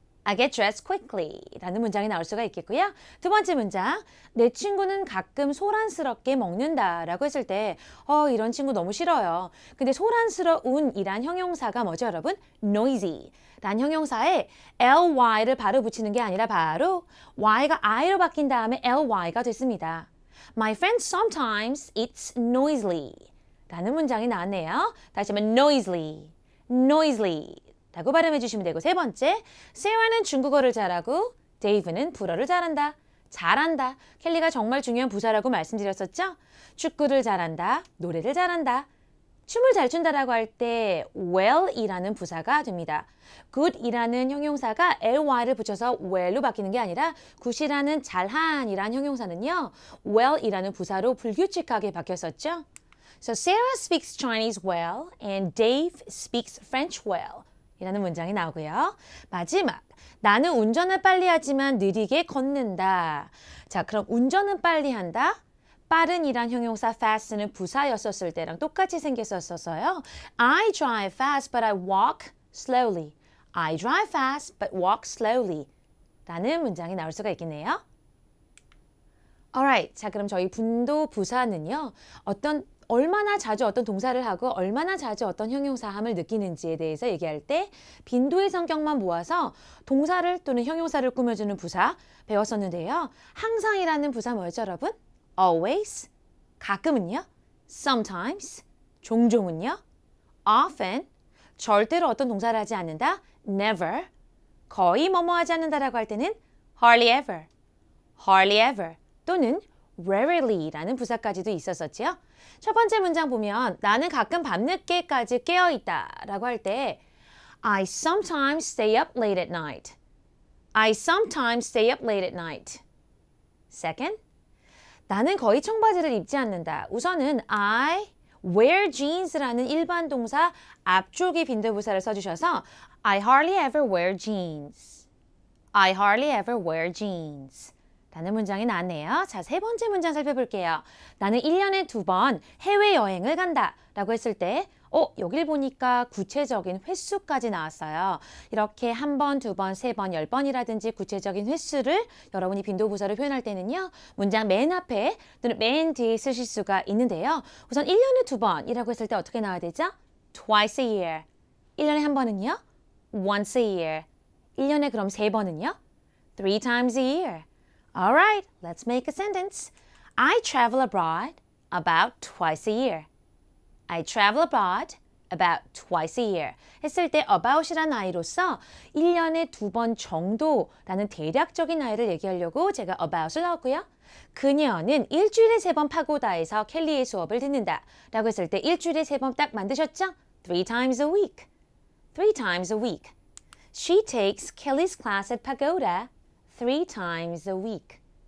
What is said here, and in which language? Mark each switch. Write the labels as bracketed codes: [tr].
[en] I get dressed quickly [ko] 라는 문장이 나올 수가 있겠고요. 두 번째 문장, 내 친구는 가끔 소란스럽게 먹는다 라고 했을 때 이런 친구 너무 싫어요. 근데 소란스러운 이란 형용사가 뭐죠 여러분? noisy 란 형용사에 ly를 바로 붙이는 게 아니라 바로 y가 i로 바뀐 다음에 ly가 됐습니다. [en] My friend sometimes eats noisily [ko] 라는 문장이 나왔네요. 다시 한번 noisily, noisily 라고 발음해 주시면 되고, 세 번째, 세라는 중국어를 잘하고 데이브는 불어를 잘한다. 잘한다. 켈리가 정말 중요한 부사라고 말씀드렸었죠? 축구를 잘한다. 노래를 잘한다. 춤을 잘 춘다라고 할 때 well이라는 부사가 됩니다. good이라는 형용사가 ly를 붙여서 well로 바뀌는 게 아니라 good이라는 잘한이라는 형용사는요. well이라는 부사로 불규칙하게 바뀌었었죠. [en] So Sarah speaks Chinese well and Dave speaks French well. [ko] 이라는 문장이 나오고요. 마지막, 나는 운전을 빨리 하지만 느리게 걷는다. 자, 그럼 운전은 빨리 한다. 빠른 이란 형용사 fast는 부사였었을 때랑 똑같이 생겼었어요. [en] I drive fast but I walk slowly. I drive fast but walk slowly. [ko] 라는 문장이 나올 수가 있겠네요. Alright, 자 그럼 저희 분도 부사는요. 얼마나 자주 어떤 동사를 하고 얼마나 자주 어떤 형용사함을 느끼는지에 대해서 얘기할 때 빈도의 성격만 모아서 동사를 또는 형용사를 꾸며주는 부사 배웠었는데요. 항상이라는 부사 뭐였죠 여러분? always, 가끔은요. sometimes, 종종은요. often, 절대로 어떤 동사를 하지 않는다. never, 거의 뭐뭐 하지 않는다라고 할 때는 hardly ever, hardly ever 또는 rarely라는 부사까지도 있었었지요. 첫 번째 문장 보면 나는 가끔 밤늦게까지 깨어있다 라고 할 때 [en] I sometimes stay up late at night. I sometimes stay up late at night. [ko] Second, 나는 거의 청바지를 입지 않는다. 우선은 [en] I wear jeans [ko] 라는 일반 동사 앞쪽에 빈도부사를 써주셔서 [en] I hardly ever wear jeans. I hardly ever wear jeans. [ko] 라는 문장이 나왔네요. 자, 세 번째 문장 살펴볼게요. 나는 1년에 2번 해외여행을 간다 라고 했을 때 여길 보니까 구체적인 횟수까지 나왔어요. 이렇게 1번, 2번, 3번, 10번이라든지 구체적인 횟수를 여러분이 빈도부사로 표현할 때는요. 문장 맨 앞에 또는 맨 뒤에 쓰실 수가 있는데요. 우선 1년에 2번이라고 했을 때 어떻게 나와야 되죠? [en] Twice a year. [ko] 1년에 한 번은요? [en] Once a year. [ko] 1년에 그럼 3번은요? [en] 3 times a year. Alright, let's make a sentence. I travel abroad about twice a year. I travel abroad about twice a year. [ko] 했을 때 about이라는 아이로서 1년에 2번 정도라는 대략적인 아이를 얘기하려고 제가 about을 넣었고요. 그녀는 일주일에 3번 파고다에서 켈리의 수업을 듣는다 라고 했을 때 일주일에 3번 딱 만드셨죠? [en] 3 times a week. 3 times a week. She takes Kelly's class at Pagoda 3 times a week.